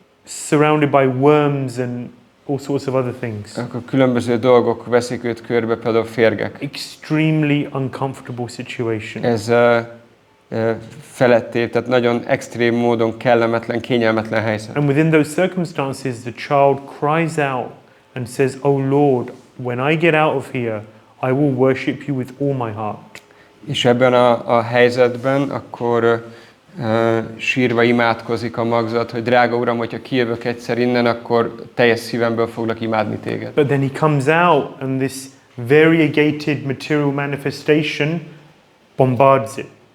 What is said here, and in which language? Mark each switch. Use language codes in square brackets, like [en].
[en] Surrounded by worms and all sorts of other things. [hu] Akkor különböző dolgok veszik őt körbe, például férgek. [en] Extremely uncomfortable situation. [hu] Ez feletté, tehát nagyon extrém módon kellemetlen, kényelmetlen helyzet. [en] And within those circumstances, the child cries out and says, "Oh Lord, when I get out of here, I will worship you with all my heart." [hu] És ebben a helyzetben akkor sírva imádkozik a magzat, hogy drága Uram, hogyha kijövök egyszer innen, akkor teljes szívemből foglak imádni téged. [en] But then he comes out and this variegated material manifestation bombards it.